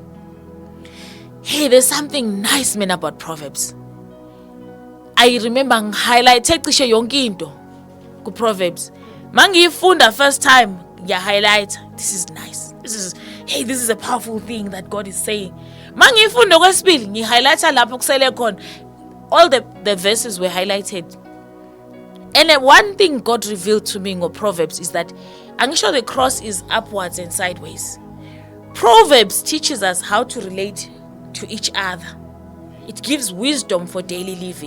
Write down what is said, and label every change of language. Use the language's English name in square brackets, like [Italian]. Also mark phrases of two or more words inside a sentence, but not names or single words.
[English] Hey, there's something nice, man, about Proverbs. I remember highlight Proverbs. Mangifunda first time, highlight. This is nice. This is a powerful thing that God is saying. [Zulu] Mangifunda kwesibili, ngihighlighta lapho kusele khona. [English] All the verses were highlighted. And one thing God revealed to me in Proverbs is that I'm sure the cross is upwards and sideways. Proverbs teaches us how to relate to each other. It gives wisdom for daily living.